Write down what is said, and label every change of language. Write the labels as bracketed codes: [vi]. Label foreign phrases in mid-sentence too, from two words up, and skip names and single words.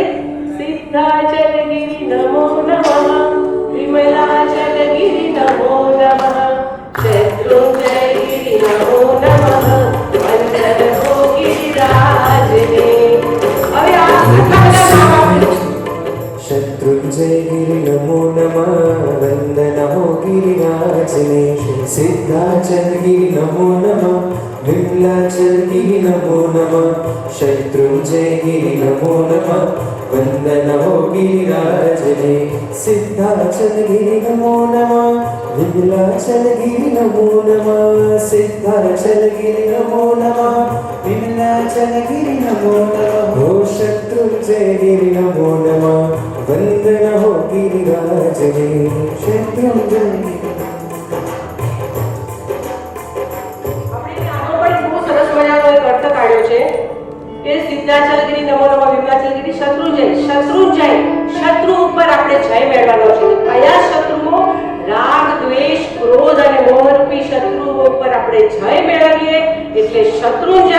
[gu] સિદ્ધાચલગિરી નમો નમઃ, વિમલાચલગિરી નમો નમઃ, શત્રુંજયગિરી નમો નમઃ, વંદનો ગિરિરાજને. હવે આ આટલા બધા નામ આપણે શત્રુંજયગિરિ નમો નમઃ વંદનમો ગિરિરાજને સિદ્ધાચલગિરિ નમો નમઃ વિમલાચલગિરિ નમો નમઃ શત્રુંજયગિરિ નમો નમઃ વંદનમો ગિરિરાજને સિદ્ધાચલગિરિ નમો નમઃ વિમલાચલગિરિ નમો નમઃ સિદ્ધાચલગિરિ નમો નમઃ વિમલાચલગિરિ નમો નમઃ ઓ શત્રુંજયગિરિ નમો નમઃ વંદનમો ગિરિરાજને શત્રુંજયગિરિ. સિદ્ધાચલગિરી નમો નમઃ વિમલાચલગિરી શત્રુંજય. શત્રુંજય શત્રુ ઉપર આપણે જય મેળવવાનો છે. કયા શત્રુઓ? રાગ, દ્વેષ, ક્રોધ અને મોહ રૂપી શત્રુઓ ઉપર આપણે જય મેળવીએ એટલે શત્રુંજય.